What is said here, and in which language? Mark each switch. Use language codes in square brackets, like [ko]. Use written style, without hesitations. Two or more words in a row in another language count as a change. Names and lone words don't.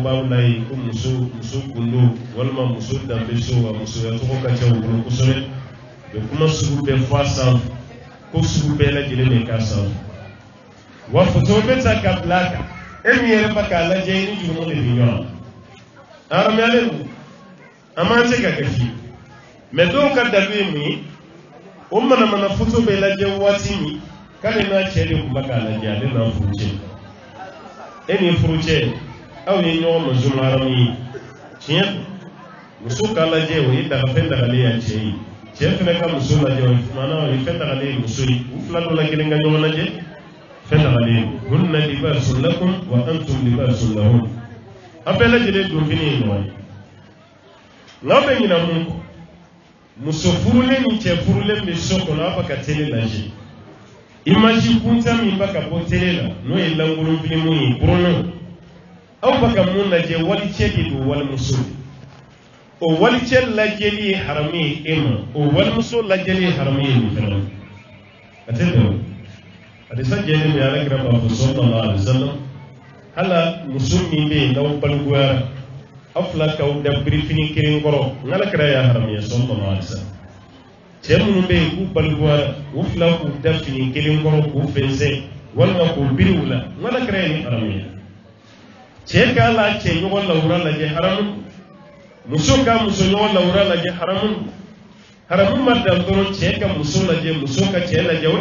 [bm] b'aw la yen ko muso kundo walima muso danbe so wa musoya tɔgɔ ka ca u bolo kosɛbɛ u bɛ kuma sugu bɛɛ fɔ a sanfɛ ko sugu bɛɛ lajɛlen de k'a sanfɛ wa foto bɛ ta ka bila a kan e min yɛrɛ ba k'a lajɛ i ni jurumu de bɛ ɲɔgɔn na haramuyalen don an m'an se ka kɛ fiyewu mɛ dɔw ka dalu ye mun ye o manamana foto bɛ lajɛ waati min k'ale n'a cɛ de tun bɛ k'a lajɛ ale n'a furu cɛ e ni furu cɛ aw ye ɲɔgɔn mazun haramu ye tiɲɛ don muso k'a lajɛ o ye fɛn dagalen ya cɛ ye cɛ fana ka muso lajɛ o tumana o ye fɛn dagalen ye muso ye u fila dɔ la kelen ka ɲɔgɔn lajɛ fɛn dagalen [ar] هن لباس لكم وأنتم لباس لهن [bm] a bɛɛ lajɛlen don fini ye ɲɔgɔn ye n'aw bɛ ɲina mun kɔ muso furulen ni cɛ furulen bɛ so kɔnɔ aw bɛ ka télé lajɛ image kunta min bɛ ka bɔ télé la n'o ye lankolon filimu ye burunan aw bɛ ka mun lajɛ walicɛ de don walimuso o walicɛ lajɛli ye haramu ye e ma o walimuso lajɛli ye haramu ye nin fana a tɛ bɛn o hadisa jɛlen bɛ alakira b'a fɔ [ar] صلى الله عليه وسلم [bm] hala muso min bɛ yen n'aw balikuya aw fila k'aw da birifini kelen kɔrɔ n'alakira y'a haramuya [ar] صلى الله عليه وسلم [bm] cɛ minnu bɛ yen k'u balikuya u fila k'u da fini kelen kɔrɔ k'u fɛnsɛn walima k'u biri u la n'alakira ye nin haramuya cɛ k'a la cɛ ɲɔgɔn lawura lajɛ haramu muso ka muso ɲɔgɔn lawura lajɛ haramu haramu ma dan dɔrɔn cɛ ka muso lajɛ muso ka cɛ lajɛ o